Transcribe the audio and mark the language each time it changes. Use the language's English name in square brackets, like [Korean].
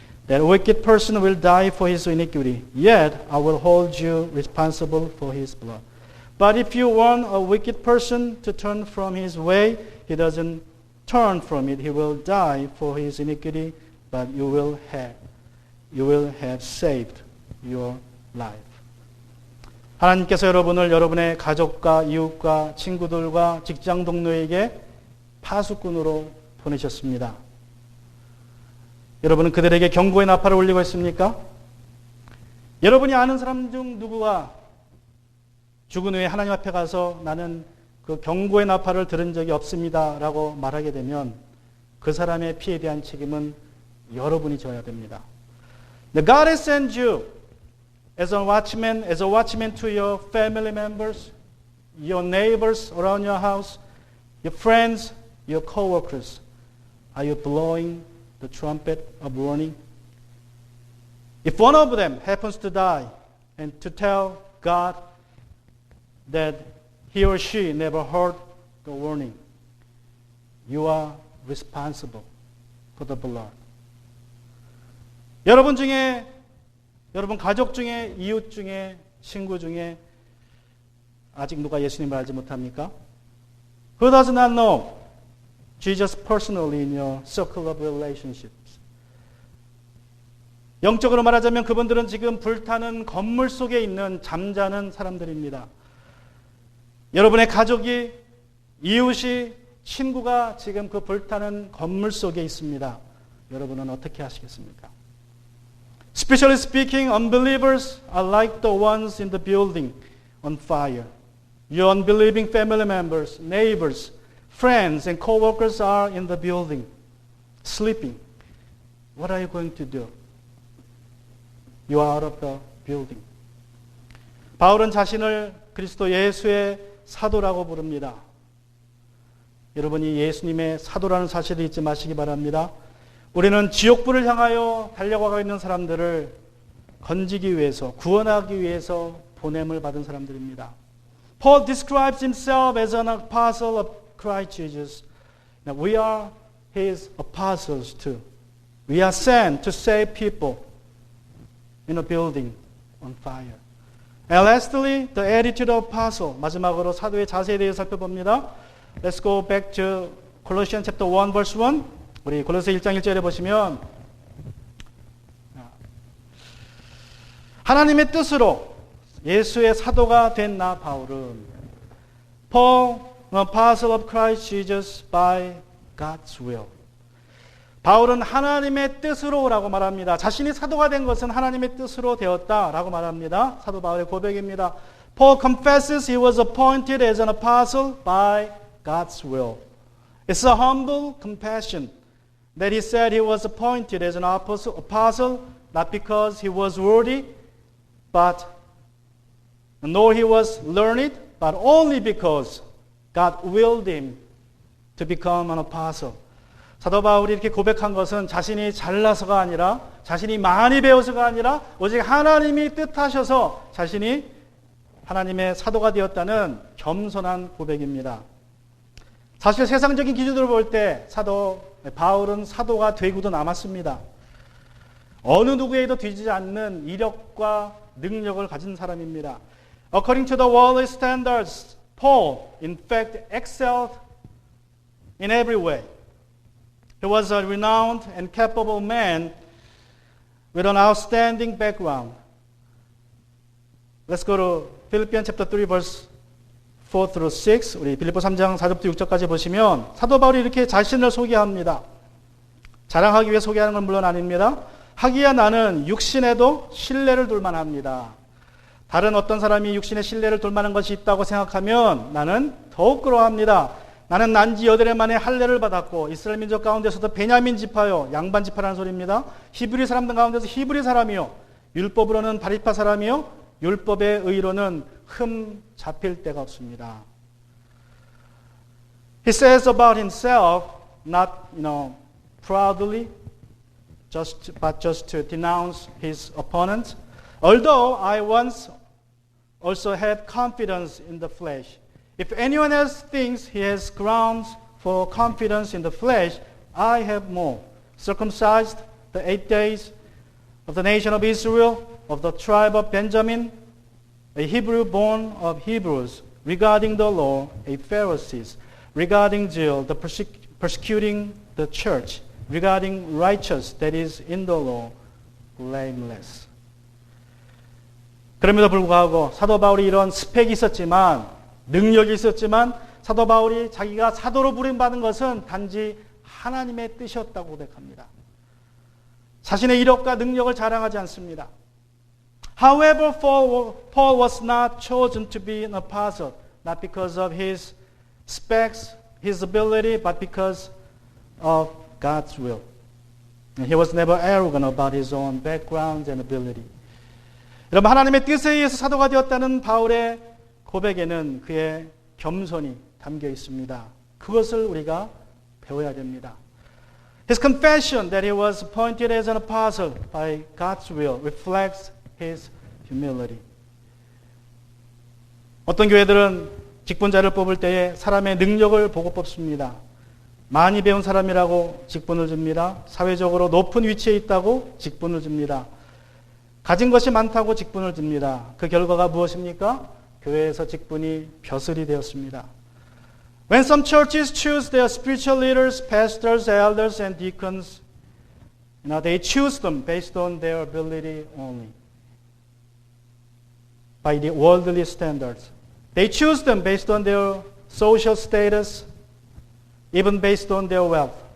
[English] That wicked person will die for his iniquity, yet I will hold you responsible for his blood. But if you warn a wicked person to turn from his way, he doesn't turn from it, he will die for his iniquity, but you will have saved your life. [Korean] 하나님께서 여러분을 여러분의 가족과 이웃과 친구들과 직장 동료에게 파수꾼으로 보내셨습니다. 여러분은 그들에게 경고의 나팔을 울리고 있습니까? 여러분이 아는 사람 중 누구가 죽은 후에 하나님 앞에 가서 나는 그 경고의 나팔을 들은 적이 없습니다 라고 말하게 되면 그 사람의 피에 대한 책임은 여러분이 져야 됩니다. [English] God has sent you as a watchman to your family members, your neighbors around your house, your friends, your co-workers. Are you blowing the trumpet of warning? If one of them happens to die and to tell God that he or she never heard the warning, you are responsible for the blood. [Korean] 여러분 중에, 여러분 가족 중에, 이웃 중에, 친구 중에 아직 누가 예수님을 알지 못합니까? [English] Who does not know Jesus personally in your circle of relationships? [Korean] 영적으로 말하자면 그분들은 지금 불타는 건물 속에 있는 잠자는 사람들입니다. 여러분의 가족이, 이웃이, 친구가 지금 그 불타는 건물 속에 있습니다. 여러분은 어떻게 하시겠습니까? [English] Spiritually speaking, unbelievers are like the ones in the building on fire. Your unbelieving family members, neighbors, friends, and co-workers are in the building, sleeping. What are you going to do? You are out of the building. [Korean] 바울은 자신을 그리스도 예수의 사도라고 부릅니다. 여러분이 예수님의 사도라는 사실을 잊지 마시기 바랍니다. 우리는 지옥불을 향하여 달려가고 있는 사람들을 건지기 위해서, 구원하기 위해서 보냄을 받은 사람들입니다. [English] Paul describes himself as an apostle of Christ Jesus. Now we are his apostles too. We are sent to save people in a building on fire. And lastly, the attitude of apostle. [Korean] 마지막으로 사도의 자세에 대해 살펴봅니다. [English] Let's go back to Colossians chapter 1 verse 1. [Korean] 우리 골로새 1장 1절에 보시면 하나님의 뜻으로 예수의 사도가 된 나 바울은 [English] Paul, an apostle of Christ Jesus by God's will. [Korean] 바울은 하나님의 뜻으로라고 말합니다. 자신이 사도가 된 것은 하나님의 뜻으로 되었다라고 말합니다. 사도 바울의 고백입니다. [English] Paul confesses he was appointed as an apostle by God's will. It's a humble confession that he said he was appointed as an apostle not because he was worthy, but nor he was learned, but only because God willed him to become an apostle. [Korean] 사도 바울이 이렇게 고백한 것은 자신이 잘나서가 아니라 자신이 많이 배워서가 아니라 오직 하나님이 뜻하셔서 자신이 하나님의 사도가 되었다는 겸손한 고백입니다. 사실 세상적인 기준으로 볼 때 바울은 사도가 되고도 남았습니다. 어느 누구에도 뒤지지 않는 이력과 능력을 가진 사람입니다. [English] According to the worldly standards, Paul, in fact, excelled in every way. He was a renowned and capable man with an outstanding background. Let's go to Philippians chapter 3 verse 4 through 6. [Korean] 우리 빌립보 3장 4절부터 6절까지 보시면 사도 바울이 이렇게 자신을 소개합니다. 자랑하기 위해 소개하는 건 물론 아닙니다. 하기야 나는 육신에도 신뢰를 둘 만합니다. 다른 어떤 사람이 육신에 신뢰를 둘 만한 것이 있다고 생각하면 나는 더욱 그러합니다. 나는 난지 8해 만에 할례를 받았고 이스라엘 민족 가운데서도 베냐민 지파요, 양반 지파라는 소리입니다. 히브리 사람들 가운데서 히브리 사람이요, 율법으로는 바리파 사람이요, 율법의 의로는 흠 잡힐 데가 없습니다. [English] He says about himself, not proudly, but just to denounce his opponents. Although I once also had confidence in the flesh. If anyone else thinks he has grounds for confidence in the flesh, I have more. Circumcised the 8 days of the nation of Israel, of the tribe of Benjamin, a Hebrew born of Hebrews, regarding the law, a Pharisees, regarding zeal, the persecuting the church, regarding righteous, that is in the law, blameless. [Korean] 그럼에도 불구하고 사도 바울이 이런 스펙이 있었지만 능력이 있었지만 사도 바울이 자기가 사도로 부름받은 것은 단지 하나님의 뜻이었다고 고백합니다. 자신의 이력과 능력을 자랑하지 않습니다. [English] However, Paul was not chosen to be an apostle, not because of his specs, his ability, but because of God's will. And he was never arrogant about his own background and ability. [Korean] 여러분, 하나님의 뜻에 의해서 사도가 되었다는 바울의 고백에는 그의 겸손이 담겨 있습니다. 그것을 우리가 배워야 됩니다. [English] His confession that he was appointed as an apostle by God's will reflects his humility. [Korean] 어떤 교회들은 직분자를 뽑을 때에 사람의 능력을 보고 뽑습니다. 많이 배운 사람이라고 직분을 줍니다. 사회적으로 높은 위치에 있다고 직분을 줍니다. 가진 것이 많다고 직분을 줍니다. 그 결과가 무엇입니까? 교회에서 직분이 벼슬이 되었습니다. [English] When some churches choose their spiritual leaders, pastors, elders, and deacons, they choose them based on their ability only. By the worldly standards. They choose them based on their social status, even based on their wealth.